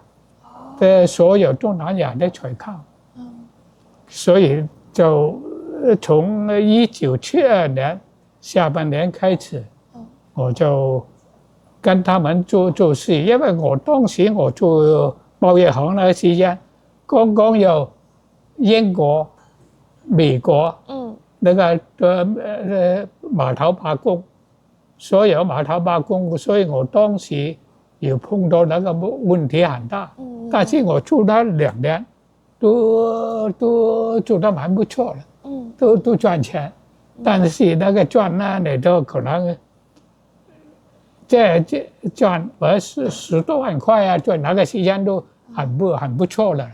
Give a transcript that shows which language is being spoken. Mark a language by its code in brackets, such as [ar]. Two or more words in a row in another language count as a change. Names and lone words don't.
[zh] 所有东南亚的采购，所以就从1972年下半年开始，我就跟他们做事，因为我当时我做贸易行那个时间，刚刚有英国、美国，那个碼頭罷工，所有碼頭罷工，所以我當時也碰到那個問題很大。但是我做了2年，都做得蛮不錯的，都賺錢，但是那個賺呢，你都可能這賺10多萬塊啊，在那個時間都很不錯了。